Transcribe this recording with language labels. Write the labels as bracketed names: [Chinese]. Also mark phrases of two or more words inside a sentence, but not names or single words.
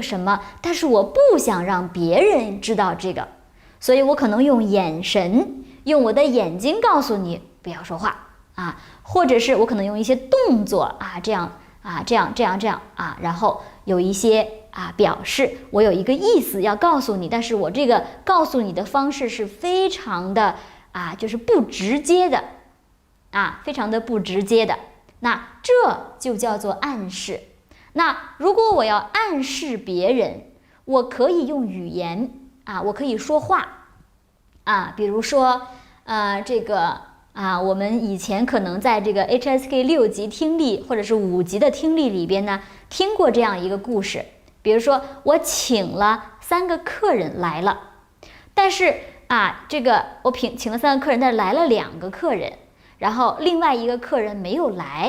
[Chinese] 什麼，但是我不想讓別人知道這個，所以我可能用眼神，用我的眼睛告訴你不要说話啊，或者是我可能用一些動作啊，這樣啊，然後有一些表示我有一個意思要告訴你，但是我這個告訴你的方式是非常的就是不直接的非常的不直接的。那這就叫做暗示。那如果我要暗示別人，我可以用語言我可以說話比如說我們以前可能在这個 HSK 6 級聽力或者是5級的聽力裡邊呢，聽過這樣一個故事。比如說我請了3個客人來了，但是這個我請了3個客人，但是來了2個客人，然後另外一個客人沒有來。